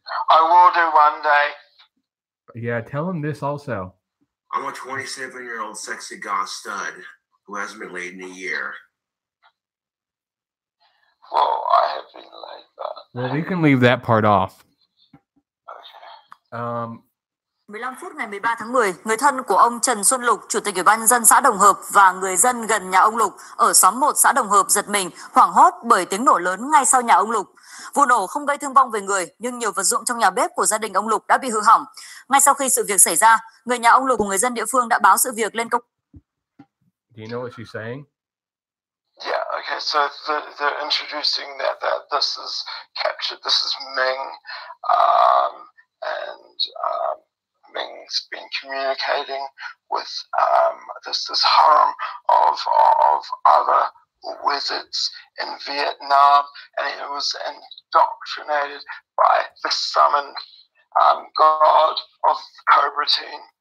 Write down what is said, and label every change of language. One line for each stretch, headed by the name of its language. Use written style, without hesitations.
English: I will do one day. Yeah, tell him this also. I'm a 27-year-old sexy goth stud who hasn't been laid in a year. Well, I have been laid, but... Well, we can leave that part off.
Vietnamese: 15 phút ngày 13 tháng 10, người thân của ông Trần Xuân Lục, Chủ tịch Ủy ban nhân dân xã Đồng Hợp và người dân gần nhà ông Lục ở xóm 1 xã Đồng Hợp giật mình, hoảng hốt bởi tiếng nổ lớn ngay sau nhà ông Lục. Vụ nổ không gây thương vong về người, nhưng nhiều vật dụng trong nhà bếp của gia đình ông Lục đã bị hư hỏng. Ngay sau khi sự việc xảy ra, người nhà ông Lục cùng người dân địa phương đã báo sự việc lên công.
English: Do you know what she's saying? Yeah, okay, so they're introducing that this is captured, this is Ming, and Ming's been communicating with this harem of other wizards in Vietnam, and it was indoctrinated by the summoned god of Cobra Team,